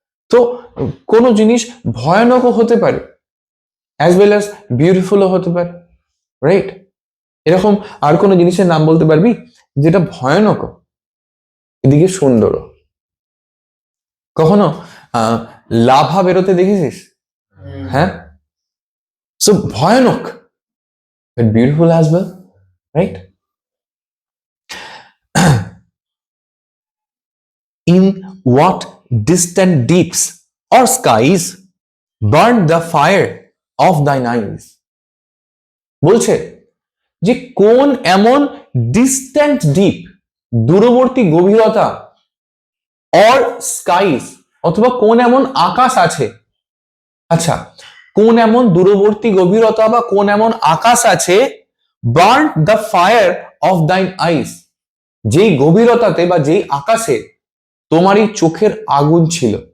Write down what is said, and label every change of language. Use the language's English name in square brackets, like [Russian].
[Bangla] তো কোনো জিনিস ভয়ানকও হতে পারে অ্যাজ ওয়েল অ্যাজ বিউটিফুলও হতে পারে, রাইট? এরকম আর কোনো জিনিসের নাম বলতে পারবি যেটা ভয়ানক এদিকে সুন্দরও? কখনো লাভা বেরোতে দেখেছিস? হ্যাঁ, সো ভয়ানক [English] but beautiful as well, right? In what distant deeps or skies burned the fire of thine eyes? [Bangla] বলছে যে কোন এমন ডিস্ট্যান্ট ডিপ, দূরবর্তী গভীরতা, অর স্কাইস, অথবা কোন এমন আকাশ আছে। আচ্ছা, কোন এমন দূরবর্তী গভীরতা বা কোন এমন আকাশ আছে, [English] burn the fire of thine ice, [Bangla] যেই গভীরতাতে বা যেই আকাশে তোমারই চোখের আগুন ছিল।